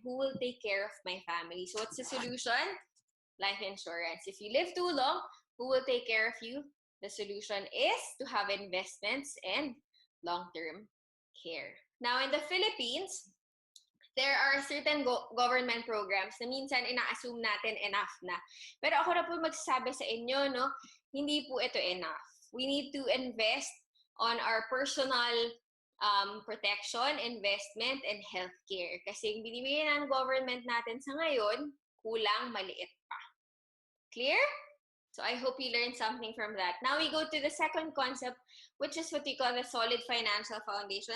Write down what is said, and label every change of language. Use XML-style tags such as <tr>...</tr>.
<en>Who will take care of my family? So, what's the solution? Life insurance. If you live too long, who will take care of you? The solution is to have investments and long-term care. Now, in the Philippines, there are certain government programs</en> <tl>na minsan ina-assume natin enough na. Pero ako na po magsasabi sa inyo, no, hindi po ito enough.</tl> <en>We need to invest on our personal protection, investment, and healthcare.</en> <tl>Kasi yung binibigyan ng government natin sa ngayon, kulang, maliit pa.</tl> <en>Clear? So I hope you learned something from that. Now we go to the second concept, which is what we call the solid financial foundation.</en>